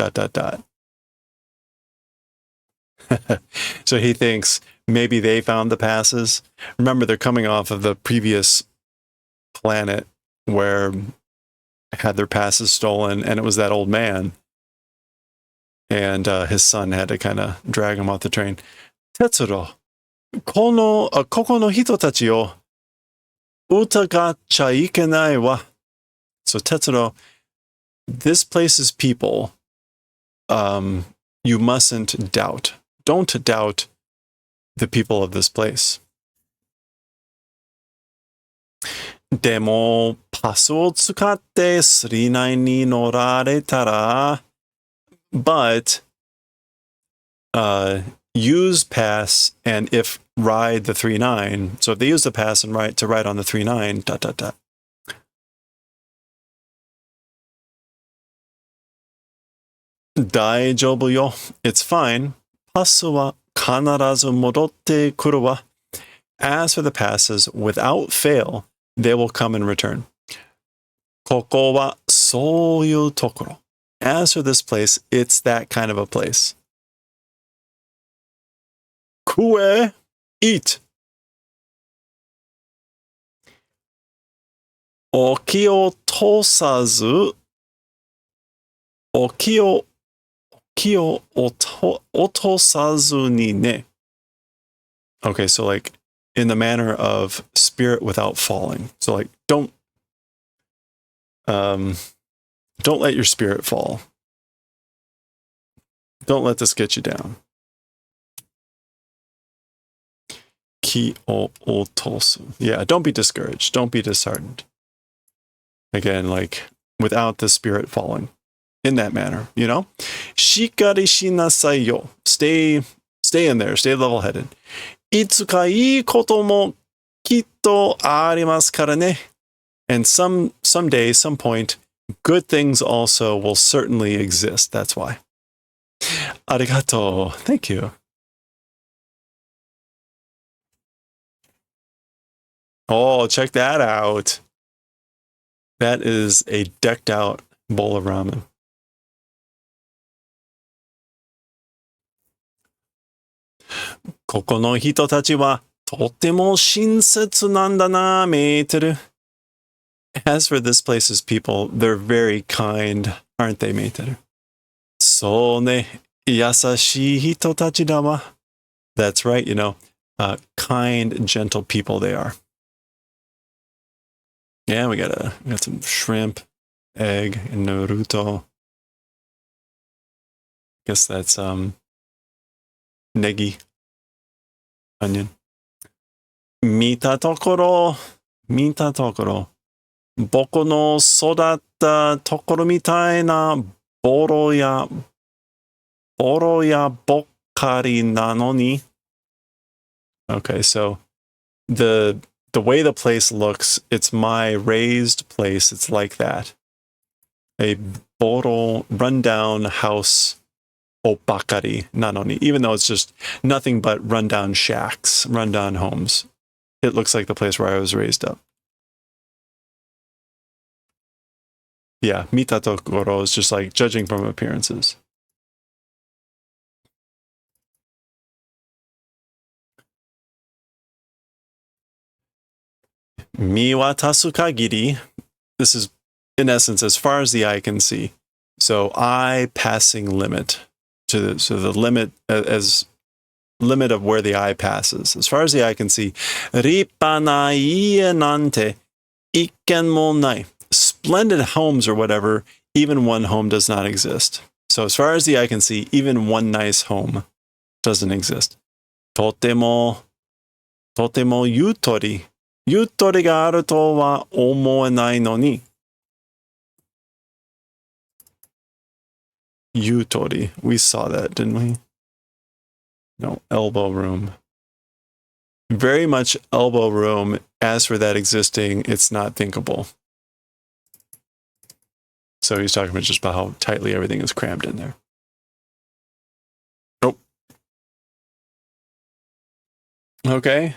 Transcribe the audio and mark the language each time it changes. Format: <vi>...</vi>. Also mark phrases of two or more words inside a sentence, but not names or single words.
<en>So he thinks maybe they found the passes. Remember, they're coming off of the previous planet where had their passes stolen, and it was that old man. And his son had to kind of drag him off the train.</en> <ja>鉄郎、ここの人たちを疑っちゃいけないわ.</ja> <en>So Tetsuro, this place's people, you mustn't doubt. Don't doubt the people of this place.</en> <ja>でもパスを使って39に乗られた.</ja> <en>But use pass, and if ride the 39. So if they use the pass and ride on the 39.</en> <ja>大丈夫よ.</ja> <en>It's fine.</en> <ja>パスは必ず戻ってくるわ.</ja> <en>As for the passes, without fail, they will come and return.</en> <ja>ここはそういうところ.</ja> <en>As for this place, it's that kind of a place. Kue, eat.</en> <ja>お気を落とさず. お気を落とさずにね.</ja> <en>Okay, so like in the manner of spirit without falling. So like don't let your spirit fall. Don't let this get you down.</en> <ja>気を落とす.</ja> <en>Yeah, don't be discouraged. Don't be disheartened. Again, like without the spirit falling. In that manner, you know?</en> <ja>しっかりしなさいよ.</ja> <en>Stay in there. Stay level-headed.</en> <ja>いつかいいこともきっとありますからね.</ja> <en>And someday, some point, good things also will certainly exist. That's why. Arigato. Thank you. Oh, check that out. That is a decked out bowl of ramen.</en> <ja>ここの人たちはとても親切なんだな、メーテル.</ja> <en>As for this place's people, they're very kind, aren't they, meiteru?</en> <ja>そうね, 優しい人たちだわ.</ja> <en>That's right, you know, kind, gentle people they are. Yeah, we got some shrimp, egg, and Naruto. Guess that's negi, onion.</en> <ja>見たところ. 僕の育ったところみたいなボロ屋ばっかりなのに.</ja> <en>Okay, so the way the place looks, it's my raised place. It's like that.</en> <ja>あ、ボロ,</ja> <en>rundown house,</en> <ja>おばかりなのに.</ja> <en>Even though it's just nothing but rundown shacks, rundown homes. It looks like the place where I was raised up. Yeah,</en> <ja>見たところ</ja> <en>is just like judging from appearances.</en> <ja>見渡す限り.</ja> <en>This is, in essence, as far as the eye can see. So eye passing limit. So the limit, as limit of where the eye passes. As far as the eye can see.</en> <ja>立派な家なんて一軒もない.</ja> <en>Splendid homes or whatever, even one home does not exist. So as far as the eye can see, even one nice home doesn't exist.</en> <ja>とてもゆとり. ゆとりがあるとは思えないのに. ゆとり.</ja> <en>We saw that, didn't we? No, elbow room. Very much elbow room. As for that existing, it's not thinkable. So he's talking about just about how tightly everything is crammed in there. Nope. Okay.</en>